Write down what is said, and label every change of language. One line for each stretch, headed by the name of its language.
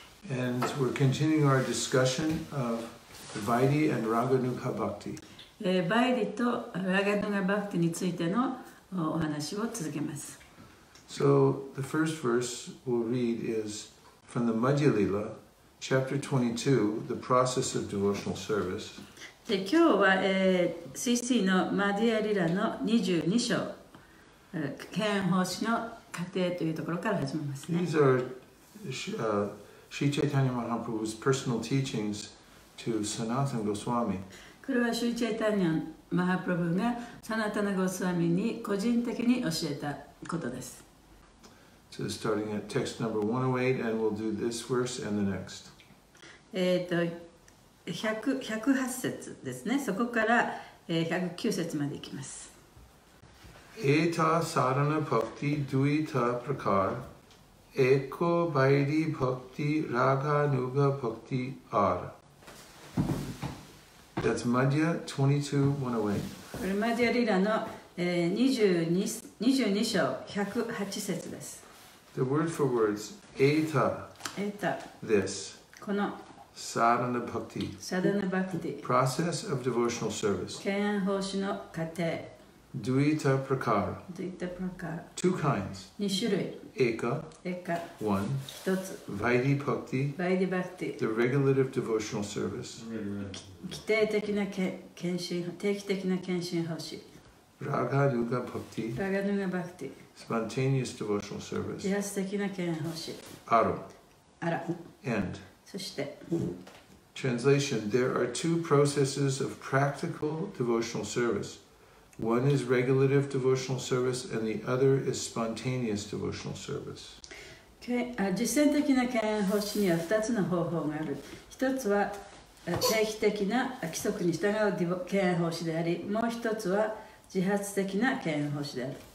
English: And we're continuing our discussion of Vaidhi and Raganuga Bhakti.
Japanese: Vaidhi to Raganuga Bhaktiについてのお話を続けます。
English: So the first verse we'll read is from the Madhya Lila, chapter 22, the process of devotional service.
Japanese: で今日は、CC のマディアリラの22章、敬遠奉仕の過程というところから始めますね。
English: These are Sri Chaitanya Mahaprabhu's personal teachings to Sanatana Goswami.
Japanese: これはシュリチャイタニャン・マハプラブがサナタナ・ゴスワミに個人的に教えたことです。
English: So starting at text number 108, and we'll do this verse and the next.
Japanese: 108節ですね。そこから109節までいきます。
Sanskrit: Eta sadhana bhakti duita prakar, eko vaidhi bhakti raganuga bhakti ar.
English: That's Madhya 22.108.
Japanese: これマディアリラの22章108節です。
English: The word for words, eta, this,
Japanese: この
Sanskrit: sadhana bhakti,
Japanese: サダナバクティ
English: process of devotional service,
Japanese: 敬遠奉仕の過程
Sanskrit: duita prakar,
Japanese: といったプロカー
English: two kinds,
Japanese: 2種類
Sanskrit: eka,
Japanese: エカ
English: one,
Japanese: 1つ
Sanskrit: vaidhi bhakti,
Japanese: バイディバクティ
English: the regulative devotional service,
Japanese: 規定的な定期的な献身奉仕
Sanskrit: raganuga bhakti,
Japanese: ラガヌガバクティ
English: spontaneous devotional service,
Japanese: 自発的な敬遠奉仕
Sanskrit: aro,
Japanese: あら
English: end.
Japanese: そして
English: Translation, there are two processes of practical devotional service. One is regulative devotional service and the other is spontaneous devotional service.
Japanese: 実践的な敬遠奉仕には2つの方法がある。一つは定期的な規則に従う敬遠奉仕であり、もう一つは自発的な敬遠奉仕である。